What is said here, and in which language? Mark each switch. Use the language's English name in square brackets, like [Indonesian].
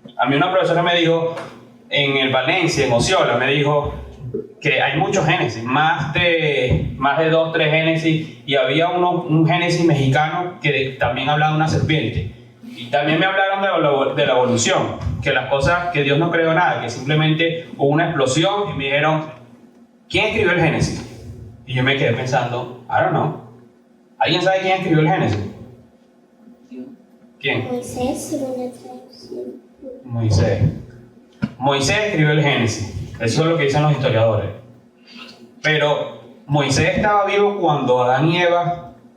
[Spanish] A mí una profesora me dijo, en el Valencia, en Osceola, me dijo que hay muchos Génesis, más de 2, 3 Génesis, y había un Génesis mexicano que también hablaba de una serpiente. Y también me hablaron de la evolución, que las cosas, que Dios no creó nada, que simplemente hubo una explosión, y me dijeron, ¿quién escribió el Génesis? Y yo me quedé pensando, [English] I don't know. [Spanish] ¿Alguien sabe quién escribió el Génesis? ¿Quién? Moisés, según la traducción. Moisés escribió el Génesis. Eso es lo que dicen los historiadores. Pero Moisés estaba vivo cuando Adán y Eva...